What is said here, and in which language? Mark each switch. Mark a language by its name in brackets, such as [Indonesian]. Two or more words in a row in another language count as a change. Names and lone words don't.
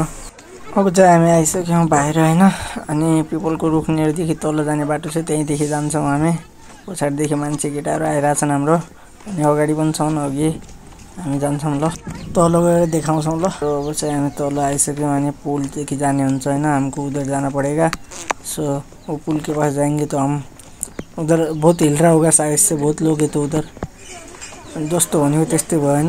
[Nepali] अब चाहिँ हामी आइसक्यौँ बाहिर होइन। अनि पिपलको रुखनेरदेखि तल जाने बाटो छ, त्यहीँदेखि जान्छौँ हामी। पछाडिदेखि मान्छे केटाहरू आइरहेछन् हाम्रो। अनि अगाडि पनि छौँ, अघि हामी जान्छौँ ल, तल गएर देखाउँछौँ ल। अब चाहिँ हामी तल आइसक्यौँ। अनि पुलदेखि जाने हुन्छ होइन, [Hindi] हमको उधर जाना पड़ेगा। सो वो पुल के पास जाएंगे तो हम उधर बहुत हिल रहा होगा शायद से, बहुत लोग है तो उधर [Nepali] जस्तो भनेको त्यस्तै भयो होइन।